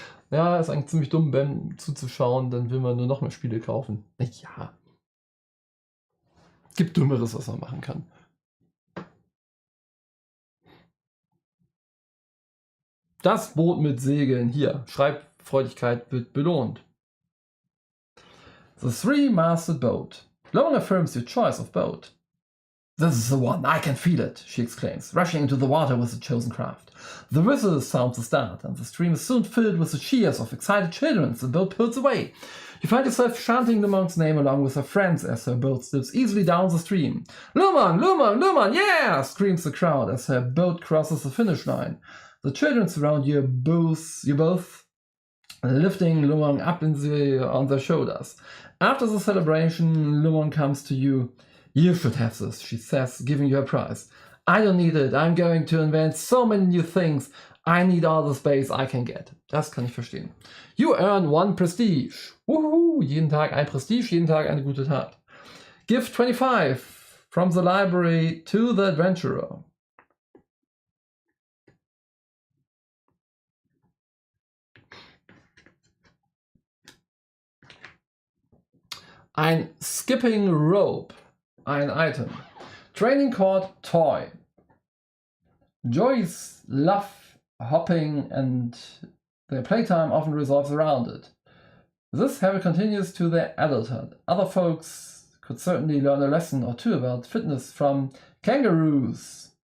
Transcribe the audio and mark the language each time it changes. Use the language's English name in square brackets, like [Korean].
[German] Ja, ist eigentlich ziemlich dumm, Ben zuzuschauen, dann will man nur noch mehr Spiele kaufen. Ja. Gibt Dümmeres, was man machen kann. Das Boot mit Segeln. Hier, Schreibfreudigkeit wird belohnt. [English] The Three-Masted Boat. Loan affirms your choice of boat. This is the one, I can feel it, she exclaims, rushing into the water with the chosen craft. The whistle sounds the start, and the stream is soon filled with the cheers of excited children as the boat pulls away. You find yourself chanting the monk's name along with her friends as her boat slips easily down the stream. Luman, Luman, Luman, yeah! Screams the crowd as her boat crosses the finish line. The children surround you both lifting Luman up on their shoulders. After the celebration, Luman comes to you. You should have this, she says, giving you a prize. I don't need it. I'm going to invent so many new things. I need all the space I can get. [German] Das kann ich verstehen. [English] You earn 1 Prestige. Woohoo! [German] Jeden Tag ein Prestige, jeden Tag eine gute Tat. [English] Give 25 from the library to the adventurer. [German] Ein Skipping Rope, ein Item. [English] Training Cord, Toy. Joys love hopping and their playtime often revolves around it. This habit continues to their adulthood. Other folks could certainly learn a lesson or two about fitness from kangaroos.